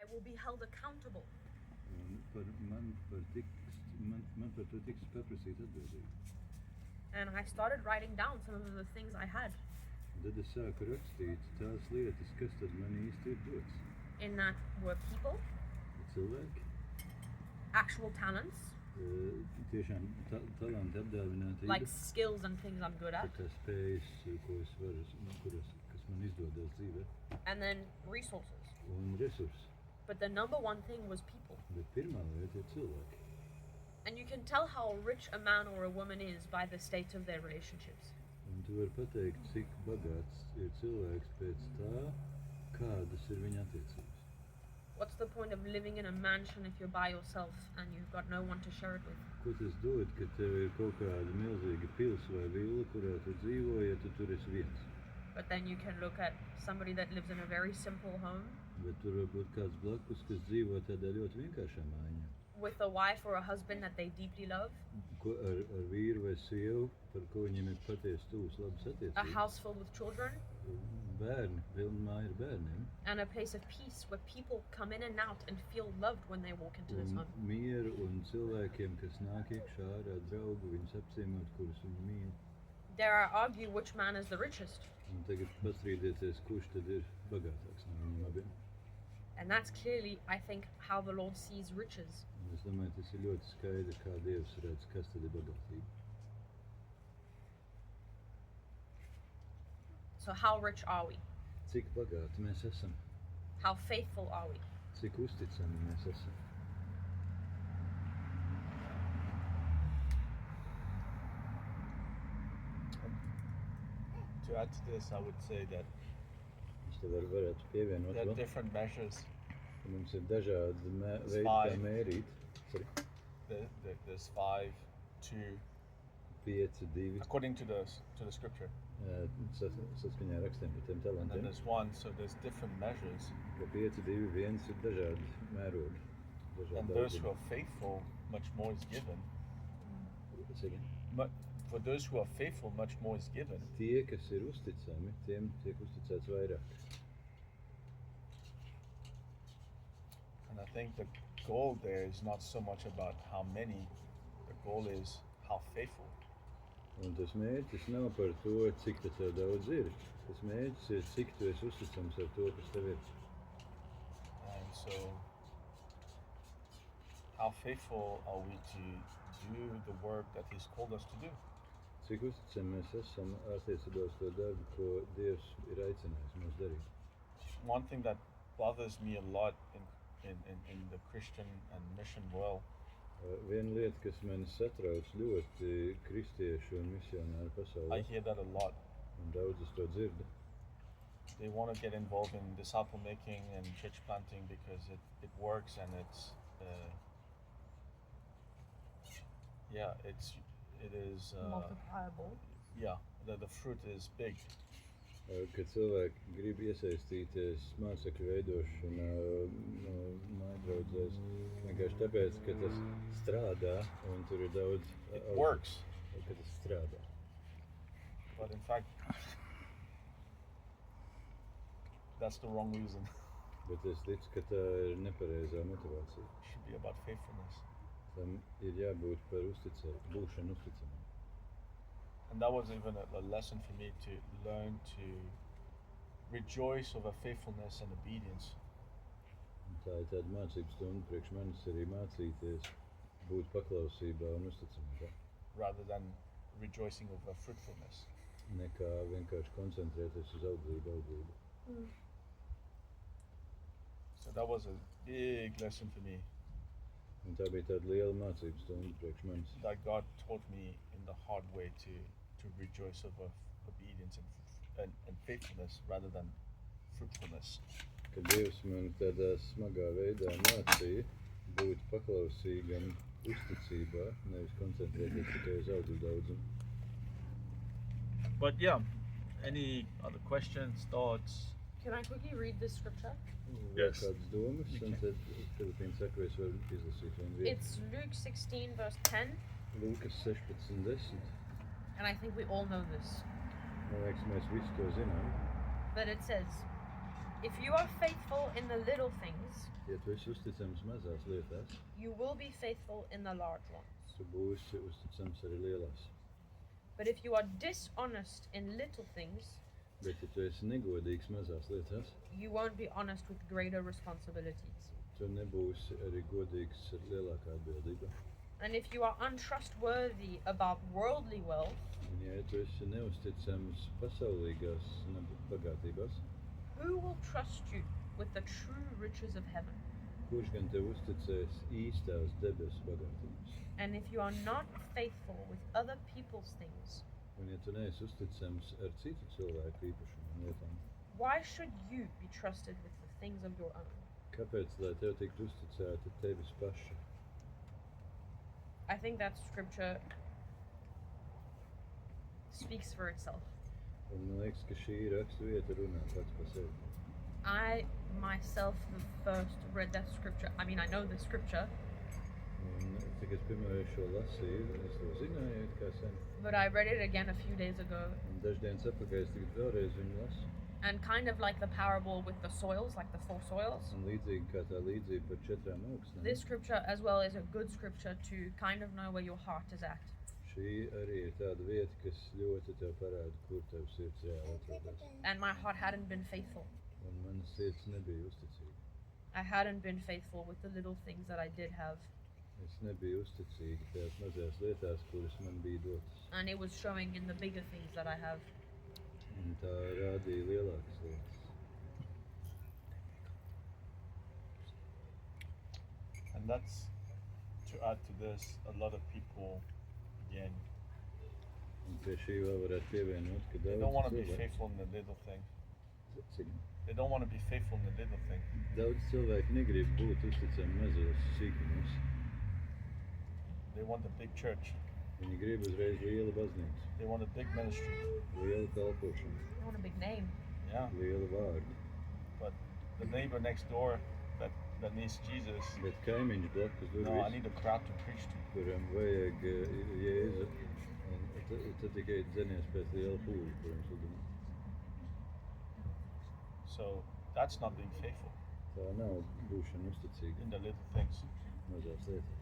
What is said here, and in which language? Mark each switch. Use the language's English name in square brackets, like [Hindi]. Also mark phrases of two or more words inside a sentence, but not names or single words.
[English] will be held accountable. [Latvian] Man par to tiks paprasīt atbildību. [English] And I started writing down some of the things I had. [Latvian] Tad es sāku rakstīt tās lietas, kas tad man īsti ir dots. [English] In that were people, [Latvian] Cilvēki, [English] actual talents, [Latvian] tiešām talanti apdāvinātība. [English] like skills and things I'm good at. [Latvian] Tā spējas, ko es varu, kas man izdodas dzīvē. [English] And then resources. [Latvian] Un resursi. [English] But the number one thing was people. [Latvian] Bet pirmā lieta ir cilvēki. [English] And you can tell how rich a man or a woman is by the state of their relationships. [Latvian] Un tu vari pateikt, cik bagāts ir cilvēks pēc tā, kādas ir viņa attiecības. [English] What's the point of living in a mansion if you're by yourself and you've got no one to share it with? [Latvian] Ko tas dod, ka tev ir kaut kāda milzīga pils vai vila, kurā tu dzīvo, ja tu tur esi viens? [English] But then you can look at somebody that lives in a very simple home. [Latvian] Bet tur var būt kāds blakus, kas dzīvo tādā ļoti vienkāršā mājiņā. [English] With a wife or a husband that they deeply love. [Latvian] Ar vīru vai sievu, par ko viņiem ir patiesi tuvas labas attiecības. [English] A house filled with children. [Latvian] Bērni, pilna māja ar bērniem. [English] And a place of peace where people come in and out and feel loved when they walk into this home. [Latvian] Mieru un cilvēkiem, kas nāk iekšā ārā draugu, viņus apciemot, kurus viņi mīl. [English] Dare I argue which man is the richest? [Latvian] Un tagad pastrīdieties, kurš tad ir bagātāks no viņiem abiem. [English] And that's clearly, I think, how the Lord sees riches. [Latvian] Un es domāju, tas ir ļoti skaidri, kā Dievs redz, kas tad ir bagātība. [English] So how rich are we? [Latvian] Cik bagāti mēs esam? [English] How faithful are we? [Latvian] Cik uzticami mēs esam? [English] To add to this, I would say that [Latvian] Es te varētu pievienot [English] there are [Latvian] vēl. [English] different measures. [Latvian] Mums ir dažādi veidi, kā [English] Five. [Latvian] mērīt. [English] Sorry. There's 5, 2, 5, 2. according to the scripture. [Latvian] Saskaņā ar rakstiem par tiem [English] And then [Latvian] talantiem. [English] there's 1, so there's different measures. [Latvian] Ka 5, 2, 1 ir dažādi mērogi. [English] And [Latvian] Dažādi [English] those who [Latvian] daudzumi. [English] are faithful, much more is given. [Latvian] Saki. [English] For those who are faithful, much more is given. [Latvian] Tie, kas ir uzticami, tiem tiek uzticēts vairāk. And I think the goal there is not so much about how many, the goal is how faithful. Un tas mērķis nav par to, cik tev daudz ir. Tas mērķis ir, cik tu esi uzticams ar to, kas tev ir. [English] And so, how faithful are we to do the work that He's called us to do? [Latvian] Cik uzticami mēs esam attiecībā uz to darbu, ko Dievs ir aicinājis mūs darīt. [English] One thing that bothers me a lot in the Christian and mission world [Latvian] Viena lieta, kas mani satrauc ļoti kristiešu un misionāru [English] I [Latvian] pasaulē, [English] hear that a lot. [Latvian] un daudz es to dzirdu. [English] They want to get involved in disciple making and church planting because it works and it's it is Multipliable. the fruit is big. [Latvian] Kad cilvēki grib iesaistīties mācekļu veidošanā no mājdraudzēs, vienkārši tāpēc, ka tas strādā un tur ir daudz [English] It works, [Latvian] ka tas strādā. [English] but in fact that's the wrong reason. [Latvian] Bet es ticu, ka tā ir nepareizā motivācija. [English] It should be about faithfulness. [Latvian] Tam ir jābūt par būšanu uzticamam. [English] And that was even a lesson for me to learn to rejoice over faithfulness and obedience. [Latvian] Un tā ir tāda mācības stunda priekš manis arī mācīties būt paklausībā un uzticamībā, [English] rather than rejoicing over fruitfulness. [Latvian] nekā vienkārši koncentrēties uz audzību. [English] So that was a big lesson for me [Latvian] Un tā bija tāda liela mācības stunda priekš manis, [English] that God taught me in the hard way to rejoice over obedience and faithfulness rather than fruitfulness. [Latvian] ka Dievs man tādā smagā veidā mācīja būt paklausīgam uzticībā, nevis koncentrēties tikai uz audzu daudzumu. [English] But yeah, any other questions, thoughts? Can I quickly read this scripture? Yes. [Latvian] Kādas domas, un tad Filipīna saka, es varu izlasīt vienu vietu. [English] It's Luke 16 verse 10, [Latvian] Lūkas 16:10. [English] and I think we all know this. [Latvian] Man liekas, mēs visi to zinām. [English] But it says, if you are faithful in the little things, [Latvian] Ja tu esi uzticams mazās lietās, [English] you will be faithful in the large ones. [Latvian] tu būsi uzticams arī lielās. [English] But if you are dishonest in little things, [Latvian] Bet, ja tu esi negodīgs mazās lietās, [English] you won't be honest with greater responsibilities. [Latvian] tu nebūsi arī godīgs ar lielākā atbildību. [English] And if you are untrustworthy about worldly wealth, [Latvian] Un, ja tu esi neusticams pasaulīgās bagātībās, [English] who will trust you with the true riches of heaven? [Latvian] kurš gan tev uzticēs īstās debesu bagātības? [English] And if you are not faithful with other people's things, [Latvian] Un, ja tu neesi uzticams ar citu cilvēku īpašumu un lietām, [English] why should you be trusted with the things of your own? [Latvian] kāpēc, lai tev tiktu uzticēta tevis paša? [English] I think that scripture speaks for itself. [Latvian] Un man liekas, ka šī rakstu vieta runā pats par sevi. [English] I myself the first read that scripture. I mean, I know the scripture, [Latvian] Un, cik es pirmoreiz šo lasīju, es to zināju, kā sen. [English] but I read it again a few days ago. [Latvian] Un daždienas atpakaļ es tagad vēlreiz viņu lasu. [English] And kind of like the parable with the soils, like the 4 soils. [Latvian] Un līdzīgi kā tā līdzība par 4 augsnēm. [English] This scripture as well is a good scripture to kind of know where your heart is at. [Latvian] Šī arī ir tāda vieta, kas ļoti tev parāda, kur tev sirds reāli atrodas. [English] And my heart hadn't been faithful. [Latvian] Un mana sirds nebija uzticīga. [English] I hadn't been faithful with the little things that I did have. [Latvian] Es nebiju uzticīga tajās mazajās lietās, kuras man bija dotas. [English] And it was showing in the bigger things that I have. [Latvian] Un tā rādīja lielākas lietas. [English] And that's to add to this, a lot of people, again, [Latvian] Un pie šī vēl varētu pievienot, ka [English] they don't want to be [Latvian] daudz [English] faithful in the little thing. [Latvian] cilvēku, [English] They don't want to be faithful in the little thing. [Latvian] daudz cilvēku negrib būt uzticami mazos sīkumos. [English] They want a big church. [Latvian] Viņi grib uzreiz lielu baznīcu, [English] They want a big ministry. [Latvian] lielu kalpošanu, [English] I want a big name. Yeah. [Latvian] lielu vārdu. [English] But the neighbor next door that needs Jesus, [Latvian] Bet kaimiņš blakus [English] no, I [Latvian] durvis, [English] need a crowd to preach to. [Latvian] kuram vajag Jēzu, un tad tikai dzenies pēc liela pūļa, kuram sludināt. [English] So that's not being faithful [Latvian] Tā nav būšana uzticīga [English] in the little things. [Latvian] mazās lietās.